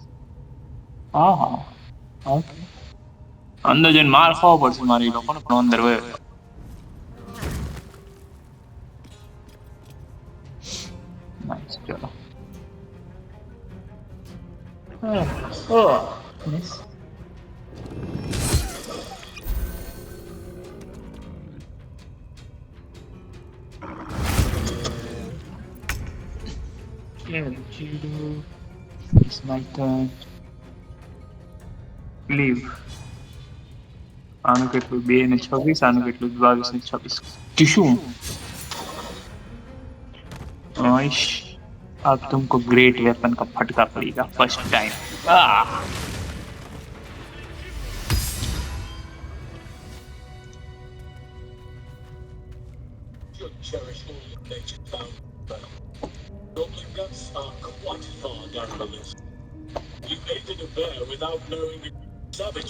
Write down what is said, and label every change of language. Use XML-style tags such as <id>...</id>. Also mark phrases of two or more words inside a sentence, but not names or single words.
<gu>હા હા ઓકે. અંદર જઈને માર ખાવો પડશે મારી લોકોને પણ અંદર હોય. Nice, ચલો.</gu> <en>Nice. It's my turn. Leave.</en> <gu>આનું કેટલું 2 ને 26, આનું કેટલું 22 ને 26. શું?</gu> <hi>आइश अब तुमको</hi> <en>great weapon</en> <hi>का फटका पड़ेगा</hi> <en>first time. You aided a bear without knowing it was savage.</en>